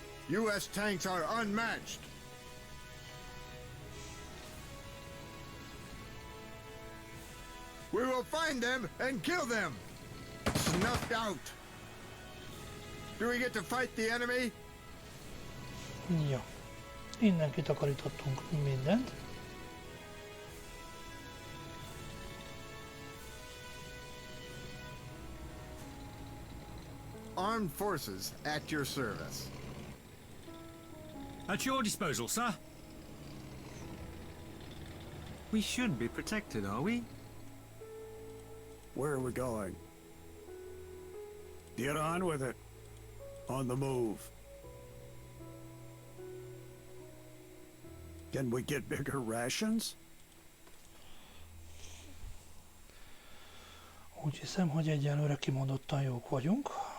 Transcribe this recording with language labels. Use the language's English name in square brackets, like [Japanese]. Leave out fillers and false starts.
[English] U.S. tanks are unmatched. We will find them and kill them. Snuffed out. Do we get to fight the enemy? [Hungarian] Jó. Innen kitakarítottunk mindent. [English] Armed forces at your service. At your disposal, sir. We should be protected, are we? Where are we going? Get on with it. On the move. Can we get bigger rations? [Hungarian] Úgy hiszem, hogy egyelőre kimondottan jók vagyunk.